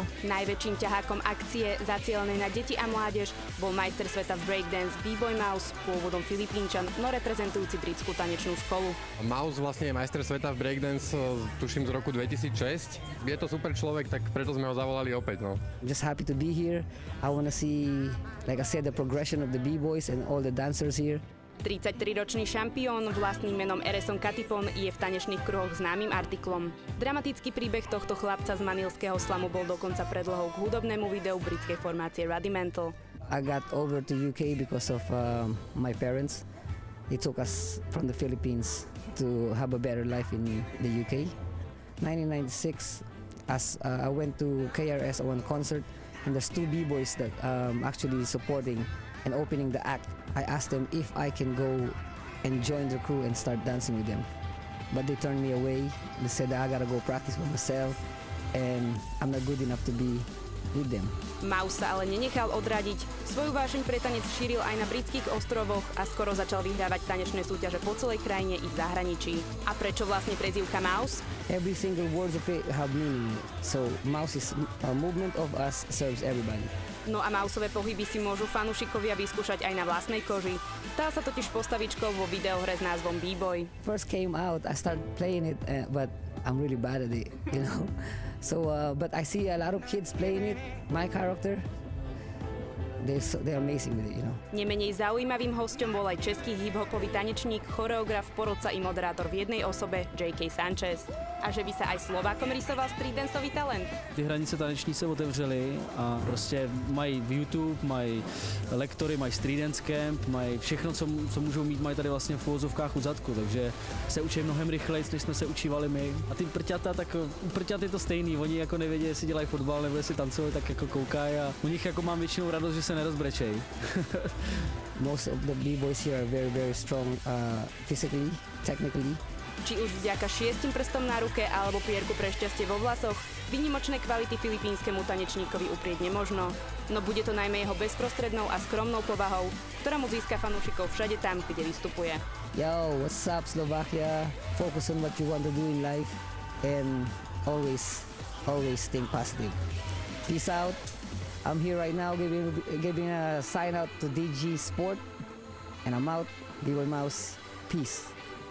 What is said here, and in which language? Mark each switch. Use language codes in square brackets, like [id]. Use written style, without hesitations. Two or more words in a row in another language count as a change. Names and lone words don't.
[sk] Najväčším ťahákom akcie zacielenej na deti a mládež bol majster sveta v breakdance B-Boy Mouse, pôvodom Filipínčan, no reprezentujúci britskú tanečnú školu. Mouse vlastne je majster sveta v breakdance, tuším, z roku 2006. Je to super človek, tak preto sme ho zavolali opäť. No. [en] Just happy to be here. I want to see, like I said, the progression of the B-Boys and all the dancers here. [sk] 33-ročný šampión vlastným menom Ereson Katipon je v tanečných kruhoch známym artiklom. Dramatický príbeh tohto chlapca z manilského slamu bol dokonca predlohou k hudobnému videu britskej formácie Rudimental. [en] I got over to UK because of my parents. They took us from the Philippines to have a better life in the UK. 1996, as I went to KRS on concert, and there's two B-boys that actually supporting and opening the act. I asked them if I can go and join the crew and start dancing with them. But they turned me away. They said I gotta go practice by myself and I'm not good enough to be with them. [sk] Mouse sa ale nenechal odradiť. Svoju vášeň pre tanec šíril aj na britských ostrovoch a skoro začal vyhrávať tanečné súťaže po celej krajine i v zahraničí. A prečo vlastne prezývka Mouse? [en] Every single word of it have meaning. So Mouse is a movement of us serves everybody. [sk] No a Mouseové pohyby si môžu fanúšikovia vyskúšať aj na vlastnej koži. Stal sa totiž postavičkou vo videohre s názvom B-Boy. [en] First came out, I started playing it, but I'm really bad at it, you know. So, but I see a lot of kids playing it. My character, they're amazing with it, you know. [sk] Nemenej zaujímavým hosťom bol aj český hip-hopový tanečník, choreograf, porodca i moderátor v jednej osobe J.K. Sanchez. A že by sa aj Slovákom rysoval streetdanceový talent? [cs] Ty hranice taneční se otevřely a prostě mají v YouTube, mají lektory, mají [en] street dance camp, [cs] mají všechno, co můžou mít, mají tady vlastně v uvozovkách u zadku, takže se učí mnohem rychleji, než jsme se učívali my. A ty prťata, tak u prťat je to stejný, oni jako nevědí, jestli dělají fotbal nebo jestli tancují, tak jako koukají a u nich jako mám většinou radost, že se nerozbrečej. [en] Most of the B-boys here are very, very strong physically, technically. [sk] Či už vďaka 6 prstom na ruke alebo pierku pre šťastie vo vlasoch, výnimočné kvality filipínskemu tanečníkovi uprieť nemožno. No bude to najmä jeho bezprostrednou a skromnou povahou, ktorá mu získa fanúšikov všade tam, kde vystupuje. [en] Yo, what's up Slovakia? Focus on what you want to do in life and always think positive. Peace out. I'm here right now giving a sign out to DG Sport and I'm out. B-Boy Mouse. Peace.